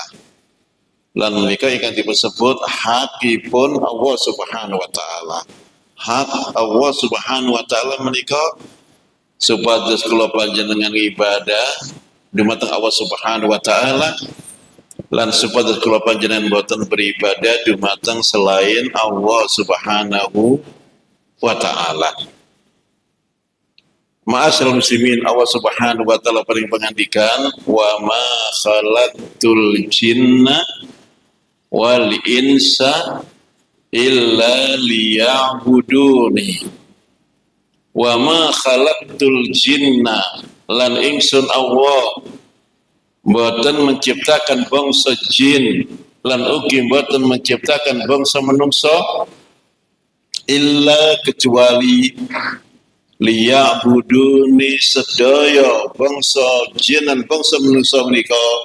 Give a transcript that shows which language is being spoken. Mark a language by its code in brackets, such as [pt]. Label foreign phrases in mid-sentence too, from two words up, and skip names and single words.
[jv] Lan menika ingkang disebut hakipun [ar] الله سبحانه وتعالى. [jv] Hak [ar] الله سبحانه وتعالى [jv] menika supados kula panjenengan ibadah dumateng [ar] الله سبحانه وتعالى, [jv] lan supados kula panjenengan boten beribadah dumateng selain [ar] الله سبحانه وتعالى. معاشر المسلمين, الله سبحانه وتعالى [jv] paling pangandikan [ar] وما خلقت الجن والإنس إلا ليعبدون. وما خلقت الجن, [jv] lan ingsun Allah boten menciptakan bangsa jin, lan ugi boten menciptakan bangsa menungso illa kecuali liya'buduni sedaya bangsa jin lan bangsa manusia menika